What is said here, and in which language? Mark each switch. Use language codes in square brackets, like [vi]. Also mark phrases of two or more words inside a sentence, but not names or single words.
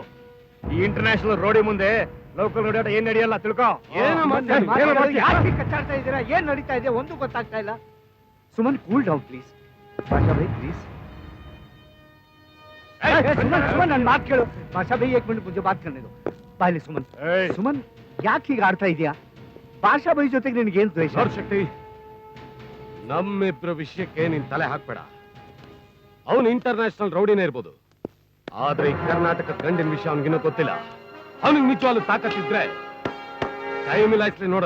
[kn] ಈ [en] international rowdy [kn] ಮುಂದೆ [en] local rowdy [kn] ಏನ್ ನಡೆಯಲ್ಲ, ತಿಳ್ಕೋ. ಯಾಕೆ ಕಚ್ಚಾಡ್ತಾ ಇದ್ದೀರಾ? ಏನ್ ನಡೀತಾ ಇದೆ? ಒಂದು ಗೊತ್ತಾಗ್ತಾ ಇಲ್ಲ. [en] Suman cool down please. Bhasha bhai please. [kn] ಸುಮನ್ ಸುಮನ್ ನನ್ನ ಮಾತು ಕೇಳು. [hi] ಭಾಷಾ ಬೈ एक मिनट मुझे बात करने दो. [kn] ಬಾಯ್ಲಿ ಸುಮನ್. ಸುಮನ್ ಯಾಕೆ ಹೀಗೆ ಆಡ್ತಾ ಇದೀಯಾ? ಭಾಷಾ ಬೈ ಜೊತೆಗೆ ನಿನಗೇನು ದ್ವೇಷ? ಶಕ್ತಿ, ನಮ್ಮಿಬ್ರ ವಿಷಯಕ್ಕೆ ನೀನ್ ತಲೆ ಹಾಕ್ಬೇಡ. ಅವನು ಇಂಟರ್ನ್ಯಾಷನಲ್ ರೌಡಿನೇ ಇರ್ಬೋದು, ಆದ್ರೆ ಈ ಕರ್ನಾಟಕ ಗಂಡಿನ ವಿಷಯ ಅವನಿಗಿನ್ನೂ ಗೊತ್ತಿಲ್ಲ. ಅವನಿಗೆ ನಿಜವಾಗ್ಲೂ ತಾಕತ್ತಿದ್ರೆ ಕೈ ಮಿಲಾಯಿಸ್ಲಿ ನೋಡೋಣ.